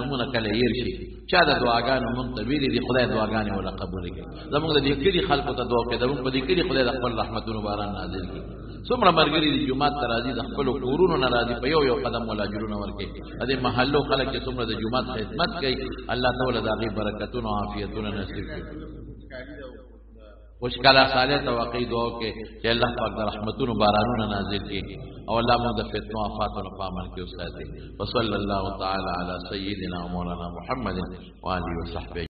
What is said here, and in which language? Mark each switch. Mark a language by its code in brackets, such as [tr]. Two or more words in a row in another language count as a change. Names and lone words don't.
[ps] نومونه کله هېر شي چا د دعاګانو مونږ ته ویلي دي خدای دعاګانې وله قبولې کړي زمونږ د دې کلي خلکو ته دعا کوي زمونږ په دې کلي خدای د خپل رحمتونو باران نازل کړي څومره ملګري دي جومات ته راځي د خپلو کورونو نه راځي په یو یو قدم ولا اجرونه ورکوي د دې محلو خلک چې څومره د جومات خدمت کوي الله تعالی د هغې برکتونه او عافیتونه نصیب کړي خوشکاله صالح ته واقعي دعا وکړي چې الله پاک د رحمتونو بارانونه نازل کړي او الله موږ د فتنو آفاتونو په امن کې وساتي [ar] وصلی الله تعالی علی سیدنا و مولانا محمد و آله و صحبه